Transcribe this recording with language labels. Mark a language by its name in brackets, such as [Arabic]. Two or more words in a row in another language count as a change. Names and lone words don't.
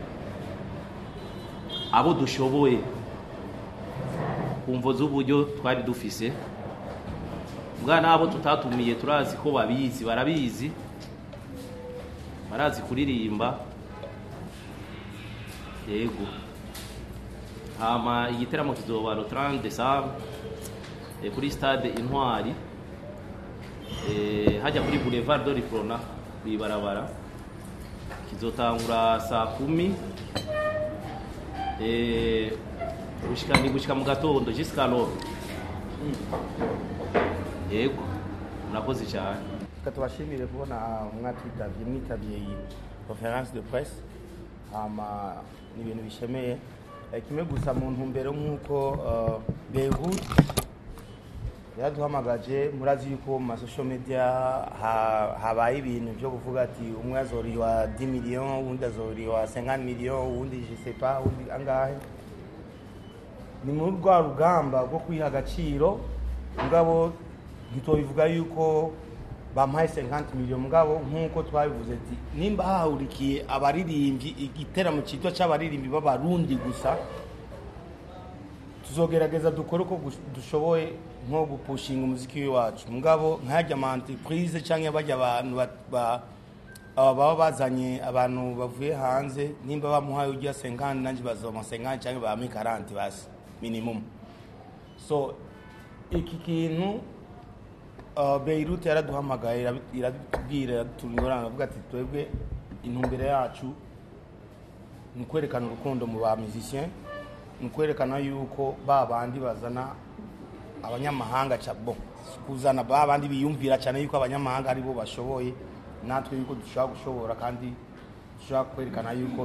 [Rundi] abo dushoboye kumvo z'uburyo twari dufise muga nabo tutatumiye turazi ko barabizi barazi kuririmba yego hama igiteramo kizoba [French] le 30 décembre [Rundi] kuri stade Intwari hajya kuri Boulevard de l'Iprona bibarabara kizotangura saa 10 gushika mu gatondo [French] jusqu'à l'heure [Rundi] yego nakoze cyane katubashimire kubona mwitavye iyi [French] conference de presse [Rundi] ama ni ibintu bishemeye kimwe gusa mu ntumbero nk'uko Beirut yaduhamagaje murazi yuko mu [English] social media [Rundi] habaye ibintu byo kuvuga ati umwe azoriwa 10 millions undi azoriwa 50 millions undi [French] je sais pas [Rundi] undi angahe ni mu rwa rugamba rwo kwiha agaciro ngabo gitobivuga yuko bampaye 50 millions mugabo nkuko twabivuze ati nimba hahurikiye abaririmbyi igiteramo cyitwa cy'abaririmbyi b'abarundi gusa tuzogerageza dukore uko dushoboye nko gupushinga umuziki wacu mugabo nkajya ama entreprise cyangwa bajya abantu baba bazanye abantu bavuye hanze nimba bamuhaye ujya 50 nanjye bazoma 50 cyangwa ba 40 basi minimum so iki kintu Beirut yaraduhamagaye iratubwira turingorana bavuga ati twebwe intumbere yacu ni kwerekana urukundo mu ba musiciens ni kwerekana yuko babandi bazana abanyamahanga cyabo kuzana babandi biyumvira cyane yuko abanyamahanga ari bo bashoboye natwe yuko dushaka gushobora kandi dushaka kwerekana yuko